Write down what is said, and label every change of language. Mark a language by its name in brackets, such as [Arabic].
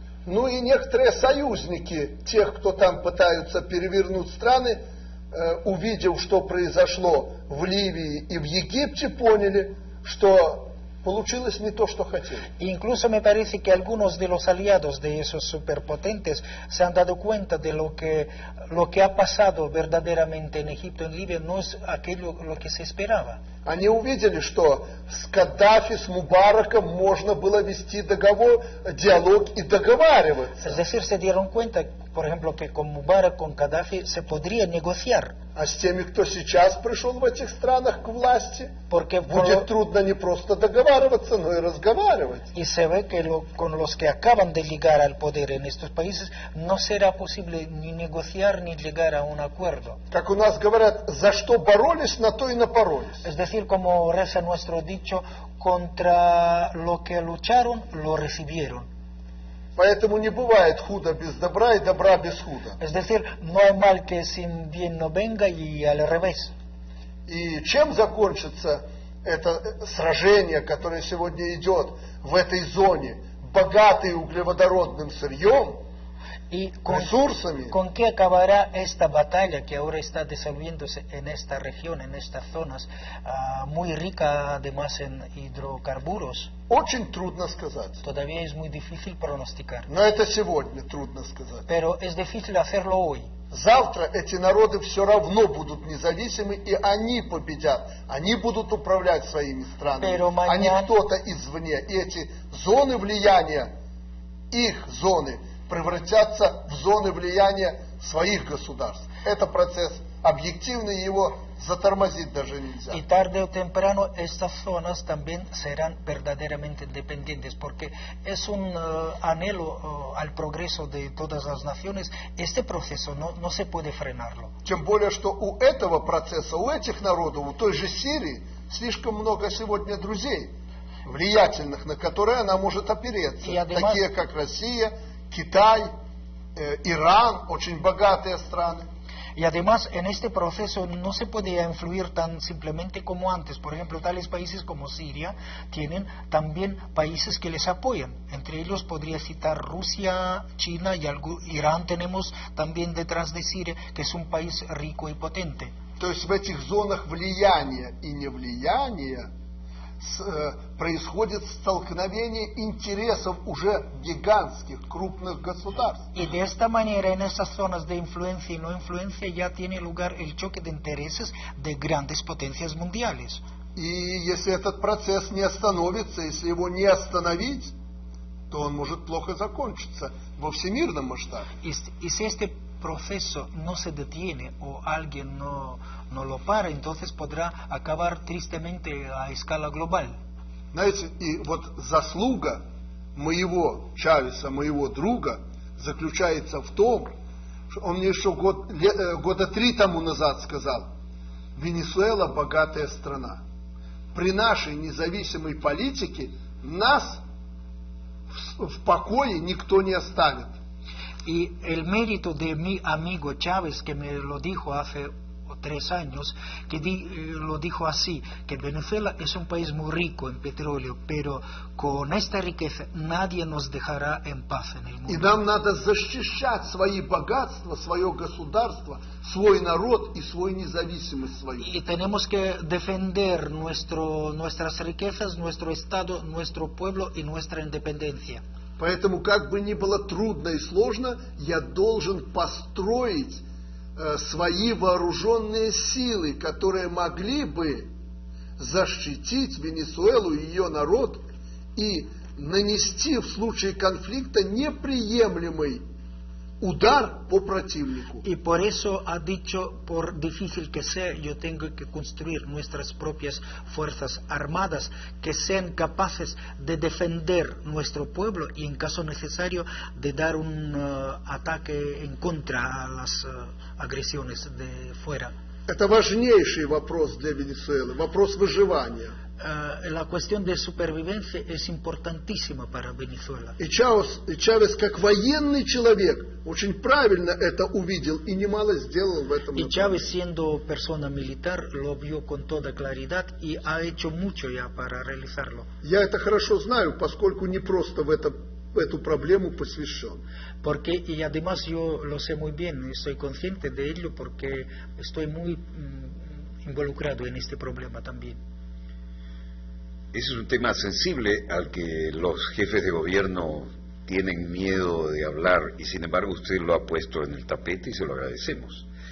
[Russian] Ну и некоторые союзники тех, кто там пытаются перевернуть страны, увидев, что произошло в Ливии и в Египте, поняли, что получилось не то, что хотели. [Spanish] Incluso me parece que algunos de los aliados de esos superpotentes se han dado cuenta de lo que ha pasado verdaderamente en Egipto, en Libia, no es aquello lo que se esperaba. [Russian] Они увидели, что с Каддафи, с Мубараком можно было вести договор, диалог и договариваться. [Spanish] Es decir, se dieron cuenta, por ejemplo, que con Mubarak, con Gaddafi, se podría negociar. [Russian] А с теми, кто сейчас пришел в этих странах к власти, будет трудно не просто договариваться, но и разговаривать. [Spanish] Y se ve que con los que acaban de llegar al poder en estos países no será posible ni negociar ni llegar a un acuerdo. [Russian] Как у нас говорят, за что боролись, на то и напоролись. [Spanish] Es decir, como reza nuestro dicho, contra lo que lucharon, lo recibieron. [Russian] Поэтому не бывает худо без добра и добра без худа. [Spanish] Es decir, no hay mal que sin bien no venga y al revés. [Russian] И чем закончится это сражение, которое сегодня идет в этой зоне, богатой углеводородным сырьем, [Spanish] y [Russian] ресурсами? [Spanish] ¿Con qué acabará esta batalla que ahora está desarrollándose en esta región, en estas zonas, muy rica además en hidrocarburos? [Russian] Очень трудно сказать. [Spanish] Todavía es muy difícil pronosticar. [Russian] Но это сегодня трудно сказать. [Spanish] Pero es difícil hacerlo hoy. [Russian] Завтра эти народы все равно будут независимы, и они победят. Они будут управлять своими странами, а не кто-то извне. И эти зоны влияния, их зоны, превратятся в зоны влияния своих государств. Это процесс объективный, его затормозить даже нельзя. [Spanish] Y tarde o temprano estas zonas también serán verdaderamente independientes, porque es un anhelo al progreso de todas las naciones. Este proceso no se puede frenarlo. [Russian] Тем более, что у этого процесса, у этих народов, у той же Сирии, слишком много сегодня друзей, влиятельных, на которые она может опереться. [Spanish] Además, [Russian] такие как Россия, Китай, Иран, очень богатые страны. [Spanish] Y además en este proceso no se puede influir tan simplemente como antes. Por ejemplo, tales países como Siria tienen también países que les apoyan. Entre ellos podría citar Rusia, China y Irán tenemos también detrás de Siria, que es un país rico y potente. [Russian] То есть в этих зонах влияния и невлияния происходит столкновение интересов уже гигантских, крупных государств. [Spanish] Y de esta manera en esas zonas de influencia y no influencia ya tiene lugar el choque de intereses de grandes potencias mundiales. [Russian] И если этот процесс не остановится, если его не остановить, то он может плохо закончиться во всемирном масштабе. [Spanish] Y si este proceso no se detiene o alguien no lo para, entonces podrá acabar tristemente a escala global. [Russian] Знаете, и вот заслуга моего Чавеса, моего друга, заключается в том, что он мне еще года 3 тому назад сказал: Венесуэла богатая страна. При нашей независимой политике нас в покое никто не оставит. [Spanish] Y el mérito de mi amigo Chávez, que me lo dijo hace 3 años, lo dijo así, que Venezuela es un país muy rico en petróleo, pero con esta riqueza nadie nos dejará en paz en el mundo. [Russian] И нам надо защищать свои богатства, свое государство, свой народ и свою независимость свою. [Spanish] Y tenemos que defender nuestras riquezas, nuestro Estado, nuestro pueblo y nuestra independencia. [Russian] Поэтому, как бы ни было трудно и сложно, я должен построить свои вооруженные силы, которые могли бы защитить Венесуэлу и ее народ и нанести в случае конфликта неприемлемый uдар по противнику. [Spanish] Y por eso ha dicho, por difícil que sea, yo tengo que construir nuestras propias fuerzas armadas que sean capaces de defender nuestro pueblo y en caso necesario de dar un ataque en contra a las agresiones de fuera. [Russian] Это важнейший вопрос для Венесуэлы, вопрос выживания. [Spanish] La cuestión de supervivencia es importantísima para Venezuela. [Russian] И Чавес, как военный человек, очень правильно это увидел и немало сделал в этом. [Spanish] Y Chávez, siendo persona militar, lo vio con toda claridad y ha hecho mucho ya para realizarlo. [Russian] Я это хорошо знаю, поскольку не просто в эту проблему посвящен. [Spanish] Porque, y además yo lo sé muy bien, estoy consciente de ello porque estoy muy involucrado en este problema también. Ese es un tema sensible al que los jefes de gobierno tienen miedo de hablar y sin embargo usted lo ha puesto en el tapete y se lo agradecemos.